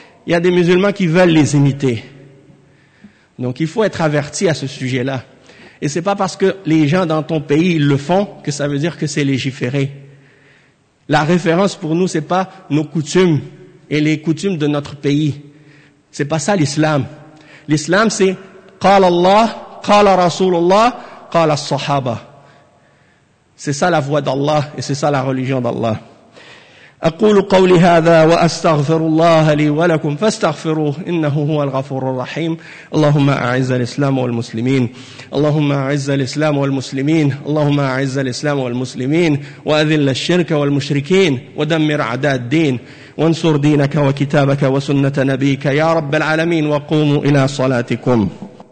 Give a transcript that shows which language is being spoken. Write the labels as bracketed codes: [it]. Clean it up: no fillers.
[fr] Il y a des musulmans qui veulent les imiter. Donc il faut être averti à ce sujet-là. Et c'est pas parce que les gens dans ton pays ils le font que ça veut dire que c'est légiféré. La référence pour nous, c'est pas nos coutumes et les coutumes de notre pays. C'est pas ça l'islam. L'islam, c'est [ar] « قال الله, قال رسول الله, قال الصحابة ». [fr] C'est ça la voix d'Allah et c'est ça la religion d'Allah. [ar] « أقول قولي هذا وأستغفر الله لي ولكم فاستغفروه إنه هو الغفور الرحيم اللهم أعز الإسلام والمسلمين اللهم أعز الإسلام والمسلمين اللهم أعز الإسلام والمسلمين وأذل الشرك والمشركين ودمر أعداء الدين وانصر دينك وكتابك وسنة نبيك يا رب العالمين وقوموا إلى صلاتكم